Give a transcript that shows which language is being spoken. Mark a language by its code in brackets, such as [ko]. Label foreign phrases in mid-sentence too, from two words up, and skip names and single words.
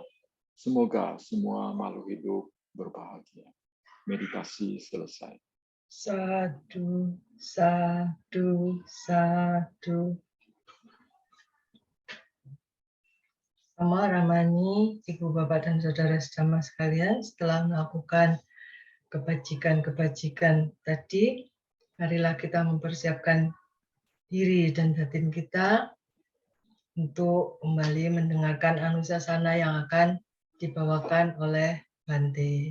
[id] Semoga semua makhluk hidup berbahagia. Meditasi selesai. [pi] Sadu, sadu, sadu. [id] Sama Ramani, Ibu Bapak dan Saudara sejamaah sekalian, setelah melakukan kebajikan-kebajikan tadi, marilah kita mempersiapkan diri dan batin kita untuk kembali mendengarkan anusasana yang akan dibawakan oleh Bante.